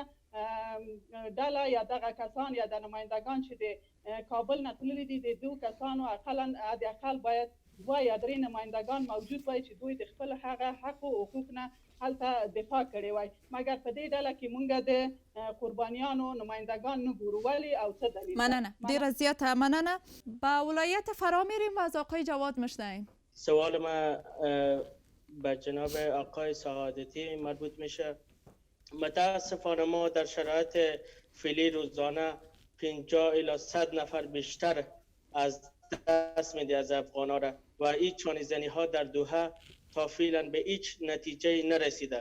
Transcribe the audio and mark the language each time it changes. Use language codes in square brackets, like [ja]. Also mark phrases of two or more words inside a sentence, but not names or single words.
[ps] دغه ډله یا دغه کسان یا د نمایندگان چې د کابل نه تللي دي د دوه کسانو اقلا د اقل باید 2 یا 3 نمایندگان موجود وای چې دوی د خپل هغه حق او حقوق نه هلته دفاع کړې وای مګر په دې ډله کې مونږ د قربانیانو نمایندگان نه ګورو ولی او څه دلیل مننه ډیره زیاته مننه [fa] با ولایت فرا میریم و از آقای جواد مشتاقیم سوال ما به جناب آقای سعادتی مربوط میشه. متاسفانه ما در شرایط فعلی روزانه 50 الی 100 نفر بیشتر از دست میده از افغانا را و این چانه‌زنی ها در دوحه تا فعلا به هیچ نتیجه نرسیده.